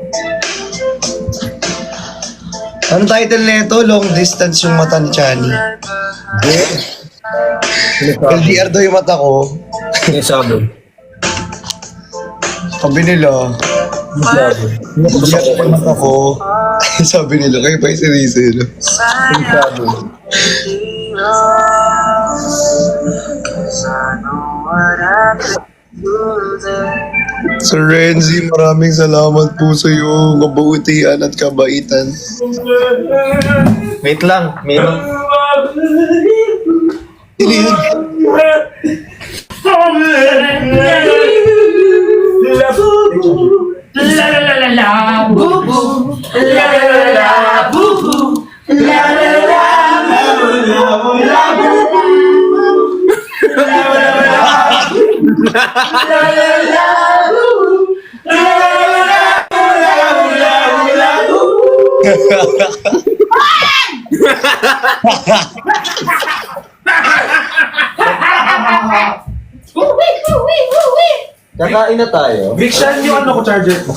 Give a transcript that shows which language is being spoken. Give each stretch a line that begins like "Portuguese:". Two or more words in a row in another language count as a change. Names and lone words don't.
Filipino: Ang title nito,
English: Long Distance
Filipino: yung mata ni Chani. LDR daw yung mata ko. Yung sabi. Sabi nila, LDR yung mata ko. Sabi nila, kayo pa yung sinisino. Yung sabi.
English: Cause I know what I could do there.
Filipino: Sir Renzi, maraming salamat po sa iyong kabutihan at kabaitan. Wait lang, meron. Hindi yun. La la la la la, boo boo. La la la la, boo boo. La la la la, boo boo. La la la la, boo boo. Kakain na tayo. Brickshan yung ano ko charger ko.